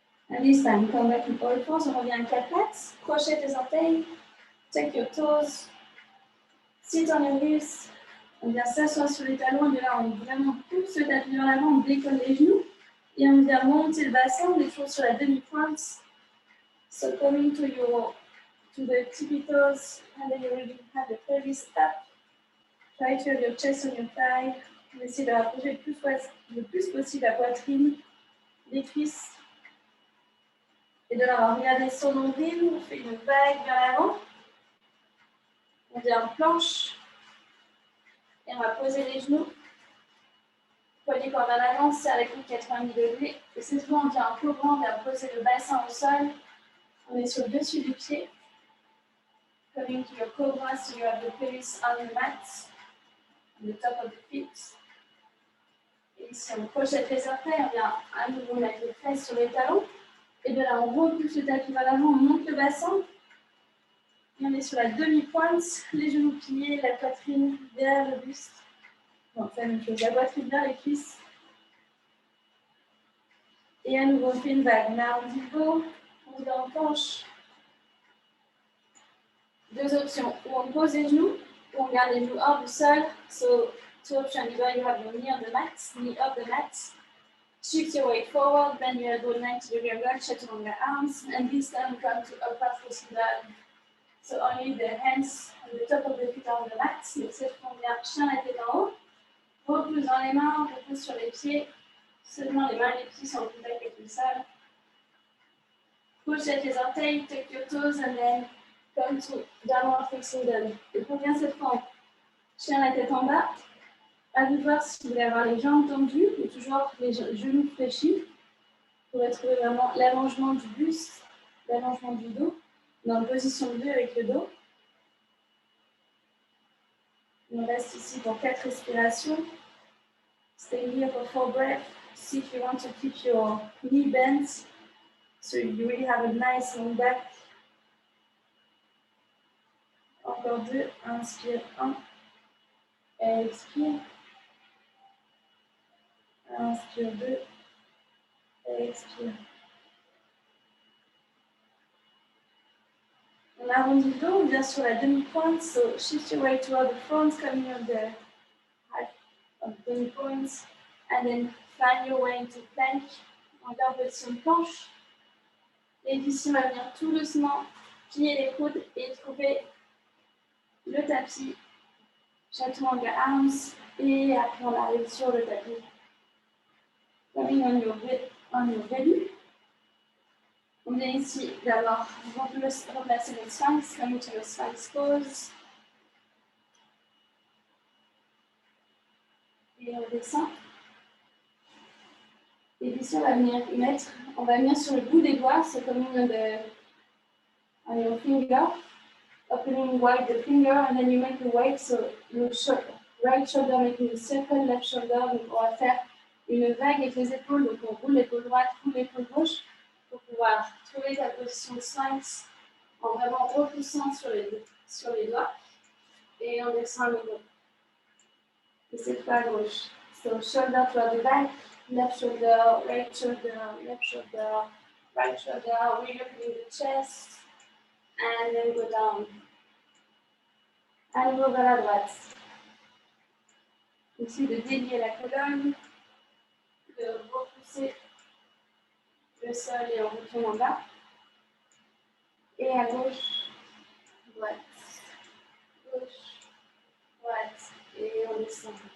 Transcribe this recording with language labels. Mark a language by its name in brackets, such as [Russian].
[English] And this time, come back to all fours, [French] on revient à 4 pattes, crochet tes orteils, [English] take your toes, sit on your hips, [French] on vient s'asseoir sur les talons, et là on vraiment pousse le tapis vers l'avant, on décolle les genoux, et on vient monter le bassin, on est toujours sur la demi-pointe. [English] So coming to the tippy toes, and then you really have the pelvis up. Try to have your chest on your thigh. [French] On essaie de rapprocher le plus possible la poitrine, les cuisses. Et de là, on va regarder son nombril, on fait une vague vers l'avant. On vient en planche. Et on va poser les genoux. Poignet corps vers l'avant, serre les coudes 90 degrés. Et cette fois, on vient en cobra, on vient poser le bassin au sol. On est sur le dessus du pied. [English] Coming to your cobra, so you have the pelvis on the mat, on the top of the feet. [French] Et ici, on projette les orteils, on vient à nouveau mettre les fesses sur les talons. Et de là, on repousse le tapis vers l'avant, on monte le bassin. Et on est sur la demi-pointe, les genoux pliés, la poitrine derrière le buste. Bon, on fait la même chose, la poitrine vers les cuisses. Et à nouveau, on fait une vague. Now, on dit go, on vient en planche. Deux options, où on pose les genoux, ou on garde les genoux hors du sol. [English] So, two options, either you have your knee on the mat, knee off the mat. Shift your weight forward, bend your elbow 90-degree angle, stretch on your arms, and this time come to upward facing dog. So only the hands on the top of the feet are on the mat. [French] Donc cette fois, on vient chien la tête en haut. Repousse dans les mains, repousse sur les pieds. Seulement les mains et les pieds sont en contact avec le sol. Projette les orteils, [English] tuck your toes, and then come to downward facing dog. [French] Et reviens cette fois en chien la tête en bas. À vous de voir si vous voulez avoir les jambes tendues ou toujours les genoux fléchis pour retrouver vraiment l'allongement du buste, l'allongement du dos, dans la position 2 avec le dos. On reste ici pour 4 respirations. [English] Stay here for 4 breaths. See if you want to keep your knee bent so you really have a nice long back. [French] Encore 2. Inspire 1. Expire. Inspire 2. Expire. On arrondit le dos, on vient sur la demi-pointe. [English] So shift your weight toward the front, coming on the height of the demi-points. And then find your way into plank. [French] Encore position planche. Et ici, on va venir tout doucement plier les coudes et trouver le tapis. Chaturanga arms. Et après, on arrive sur le tapis. [English] Coming on your belly. [French] On vient ici d'abord remplacer le sphinx, [English] coming to the sphinx pose. [French] Et on descend. Et ici, on va venir sur le bout des doigts, c'est comme [English] on your finger, opening wide the finger, and then you make a weight, so your right shoulder making a circle, left shoulder, [French] donc on va faire une vague avec les épaules, donc on roule l'épaule droite, roule l'épaule gauche, pour pouvoir trouver ta position de sphinx en vraiment repoussant sur les doigts, et on descend à nouveau. Et cette fois à gauche. [English] So shoulder toward the back, left shoulder, right shoulder, left shoulder, right shoulder, really opening the chest, and then go down. [French] À nouveau vers la droite. Ici de délier la colonne, de repousser le sol et on retourne en bas. Et à gauche, droite, gauche, droite, et on descend.